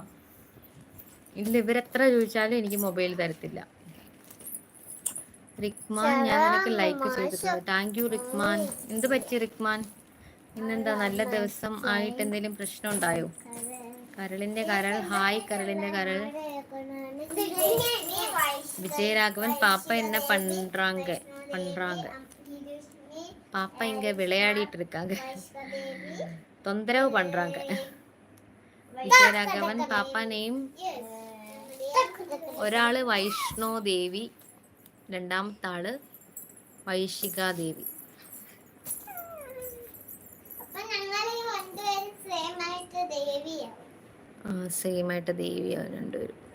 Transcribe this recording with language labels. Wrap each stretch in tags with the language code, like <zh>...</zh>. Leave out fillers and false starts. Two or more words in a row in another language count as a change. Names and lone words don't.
<ml>ഇല്ല, ഇവരെത്ര ചോദിച്ചാലും എനിക്ക് മൊബൈൽ തരത്തില്ല. റിക്മാൻ, ഞാൻ നിനക്ക് ലൈക്ക് ചെയ്തിട്ടുണ്ട്. താങ്ക് യു റിക്മാൻ. എന്ത് പറ്റി റിക്മാൻ? ഇന്നെന്താ നല്ല ദിവസം ആയിട്ട് എന്തെങ്കിലും പ്രശ്നം ഉണ്ടായോ? കരളിന്റെ കരൾ. ഹായ് കരളിന്റെ കരൾ.</ml> <ta>விஜயராഘவன் பாப்பா என்ன பண்றாங்க? பாப்பா இங்க விளையாடிட்டு இருக்காங்க. தொந்தரவு பண்றாங்க.</ta> <ml>വിജയരാഘവൻ പാപ്പ നെയിം. ഒരാള് വൈഷ്ണോ ദേവി, രണ്ടാമത്തെ ആള് വൈശിക ദേവി. സെയിം ആയിട്ട് ദേവിയാണ് രണ്ടുപേരും.</ml>